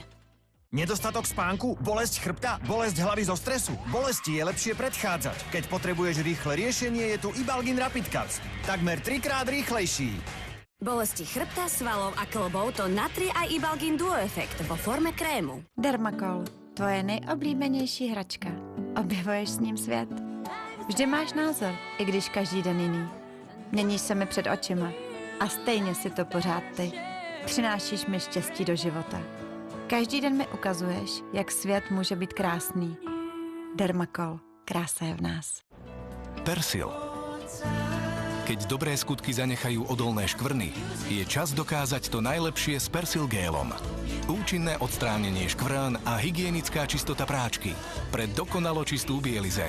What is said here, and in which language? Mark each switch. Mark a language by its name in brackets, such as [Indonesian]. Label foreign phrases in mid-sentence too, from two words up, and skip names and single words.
[Slovak] Nedostatok spánku, bolesť chrbta, bolesť hlavy zo stresu. Bolesti je lepšie predchádzať. Keď potrebuješ rýchle riešenie, je tu Ibalgin Rapid Cups. Takmer 3-krát rýchlejší. Bolesti chrbta, svalov a klbov to natri a Ibalgin Duo Effect vo forme krému. [Czech] Dermacol, tvoje nejoblíbenější hračka. Objevuješ s ním svět. Vždy máš názor, i když každý den jiný. Měníš se mi před očima a stejně si to pořád ty. Přinášíš mi štěstí do života. Každý den mi ukazuješ, jak svět může být krásný. Dermacol, krása je v nás. [Slovak] Persil. Keď dobré skutky zanechajú odolné škvrny, je čas dokázať to najlepšie s Persil gélom. Účinné odstránenie škvrn a hygienická čistota práčky. Pre dokonalo čistú bielizeň.